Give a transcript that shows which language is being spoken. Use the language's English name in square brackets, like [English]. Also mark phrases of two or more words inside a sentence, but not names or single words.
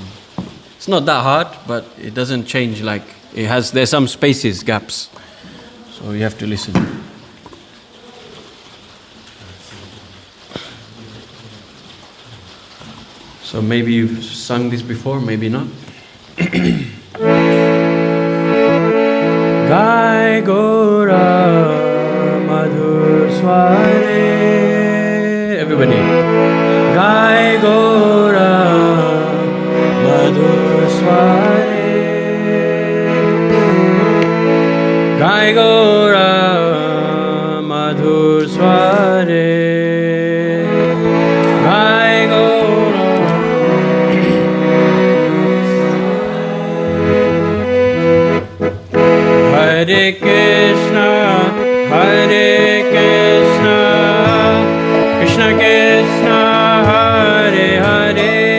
[English] It's not that hard, but it doesn't change there's some spaces, gaps. So you have to listen. So maybe you've sung this before, maybe not. [Bangla] গায় গোরা মধুর স্বরে. Everybody. গায় গোরা মধুর স্বরে. গায় গোরা মধুর স্বরে. Hare Krishna, Krishna Krishna, Hare Hare,